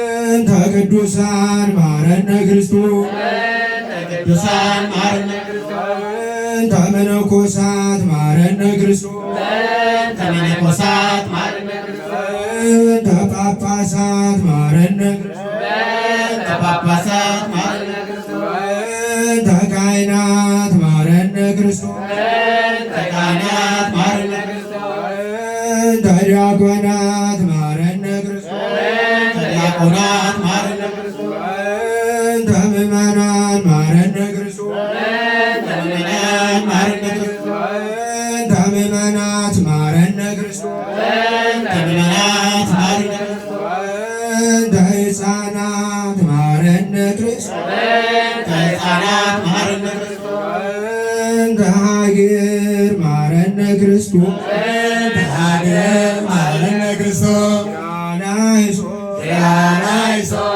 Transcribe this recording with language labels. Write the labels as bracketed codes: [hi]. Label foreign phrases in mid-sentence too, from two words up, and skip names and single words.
[gez] እንተ ቅዱሳን መሐረነ ክርስቶስ። እንተ ቅዱሳን መሐረነ ክርስቶስ። እንተ መነኮሳት መሐረነ ክርስቶስ። እንተ መነኮሳት መሐረነ ክርስቶስ። እንተ ጳጳሳት መሐረነ ክርስቶስ። በእንተ ጳጳሳት መሐረነ ክርስቶስ። በእንተ ካህናት መሐረነ ክርስቶስ። በእንተ ካህናት መሐረነ ክርስቶስ። በእንተ ዲያቆናት መሐረነ ክርስቶስ። በእንተ ዲያቆናት መሐረነ ክርስቶስ። በእንተ ምእመናን መሐረነ ክርስቶስ። በእንተ ምእመናን መሐረነ ክርስቶስ። በእንተ ምእመናት መሐረነ ክርስቶስ። በእንተ ሕፃናት መሐረነ ክርስቶስ። በእንተ ሕፃናት መሐረነ ክርስቶስ። በእንተ ሀገር መሐረነ ክርስቶስ። በእንተ ሀገር መሐረነ ክርስቶስ። ያላይሶ፣ ያላይሶ፣